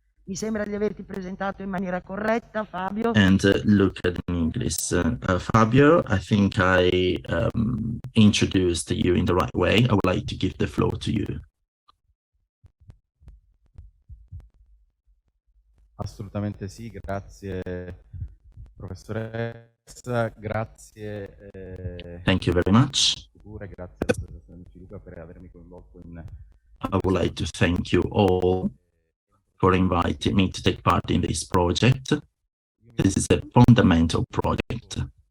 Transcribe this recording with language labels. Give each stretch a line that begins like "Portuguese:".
Italian: Mi sembra di averti presentato in maniera corretta, Fabio.
English: And look at in English. Fabio, I think I introduced you in the right way. I would like to give the floor to you.
Italian: Assolutamente sì, grazie professoressa, grazie.
English: Thank you very much.
Italian: Grazie all'Associazione Ciluca per avermi coinvolto in.
English: I would like to thank you all for inviting me to take part in this project. This is a fundamental project.